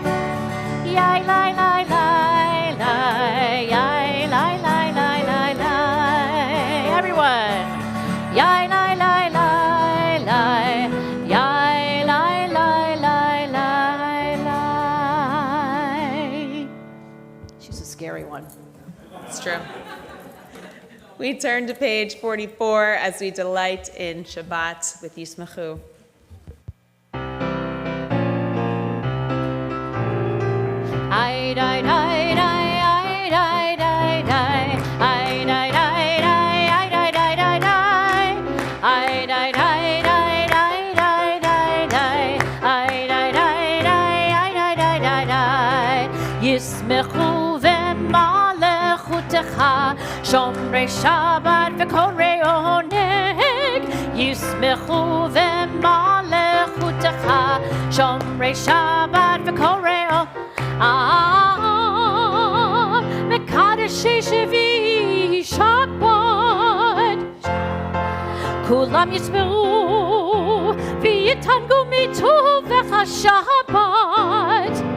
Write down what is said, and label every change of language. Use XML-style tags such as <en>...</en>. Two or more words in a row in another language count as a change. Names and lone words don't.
<en>Yai lai lai lai lai, yai lai lai lai lai lai. Everyone. Yai lai lai lai lai, yai lai lai lai lai lai. She's a scary one. It's true. We turn to page 44 as we delight in Shabbat with Yismachu. Ay, ay, ay, ay, ay, ay, ay, ay, ay, ay, ay, ay, ay, ay, ay, ay. Ay, ay, ay, ay, ay, ay, ay, ay. Ay, ay, ay, ay, ay, ay, ay, ay, ay.</en> <he>ישמחו במלאכותך, שומרי שבת וקוראי עונג. ישמחו במלאכותך, שומרי שבת וקוראי עונג. מקדשי שביעי שבת, כולם ישמעו ויתענגו מטובך שבת.</he>